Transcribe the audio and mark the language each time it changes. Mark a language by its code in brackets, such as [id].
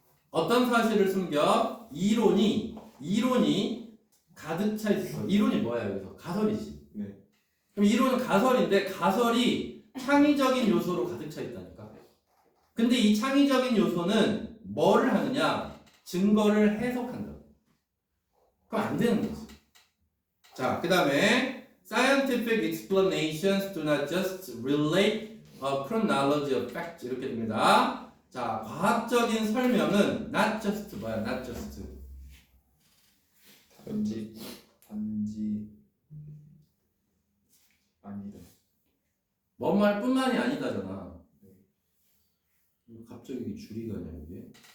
[ko] 어떤 사실을 숨겨? 이론이 가득 차 있어. 이론이 뭐야, 여기서? 가설이지. 네. 그럼 이론은 가설인데 가설이 창의적인 요소로 가득 차 있다니까. 근데 이 창의적인 요소는 뭐를 하느냐? 증거를 해석한다. 그럼 안 되는 거지. 자, 그 다음에 [en] Scientific explanations do not just relate a chronology of fact [ko] 이렇게 됩니다. 자, 과학적인 설명은 [en] not just [ko] 뭐야? [en] not just [ko] 단지 아니다. 뭔 말뿐만이 아니다잖아. 갑자기 이게 줄이 가냐 이게?